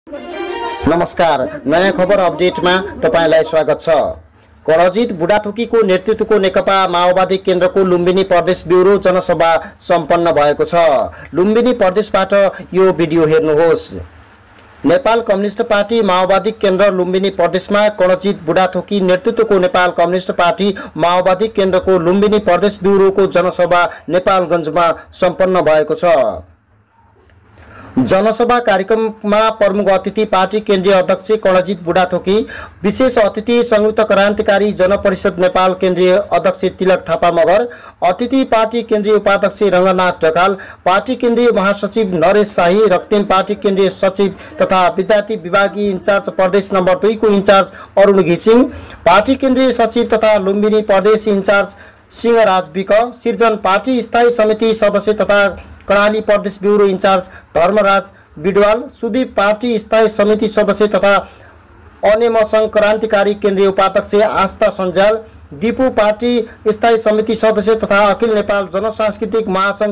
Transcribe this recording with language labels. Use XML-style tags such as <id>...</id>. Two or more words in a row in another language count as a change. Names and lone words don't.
<ne>नमस्कार, नयाँ खबर अपडेटमा तपाईलाई स्वागत छ। कणजित बुढाथोकीको नेतृत्वको नेकपा माओवादी केन्द्रको लुम्बिनी प्रदेश ब्युरो जनसभा सम्पन्न भएको छ। लुम्बिनी प्रदेशबाट यो भिडियो हेर्नुहोस्। नेपाल कम्युनिस्ट पार्टी माओवादी केन्द्र लुम्बिनी प्रदेशमा कणजित बुढाथोकी नेतृत्वको नेपाल कम्युनिस्ट पार्टी माओवादी केन्द्रको लुम्बिनी प्रदेश ब्युरोको जनसभा नेपालगञ्जमा सम्पन्न भएको छ। जनसभा कार्यक्रममा प्रमुख अतिथि पार्टी केन्द्रीय अध्यक्ष कणजित बुढाथोकी, विशेष अतिथि संयुक्त क्रान्तिकारी जनपरिषद नेपाल केन्द्रीय अध्यक्ष तिलक थापा मगर, अतिथि पार्टी केन्द्रीय उपाध्यक्ष रङ्गनाथ ढकाल, पार्टी केन्द्रीय महासचिव नरेश शाही, रक्तिम पार्टी केन्द्रीय सचिव तथा विद्यार्थी विभागीय इन्चार्ज प्रदेश नम्बर 2 को इन्चार्ज अरुण घिसिङ, पार्टी केन्द्रीय सचिव तथा लुम्बिनी प्रदेश इन्चार्ज सिंहराज विक, सिर्जन पार्टी स्थायी समिति सदस्य तथा कर्णाली प्रदेश ब्युरो इन्चार्ज धर्मराज बिडवाल, सुदीप पार्टी स्थायी समिति सदस्य तथा अनेमसङ्घ क्रान्तिकारी केन्द्रीय उपाध्यक्ष आस्था सञ्जाल, दिपु पार्टी स्थायी समिति सदस्य तथा अखिल नेपाल जनसांस्कृतिक महासङ्घ</ne>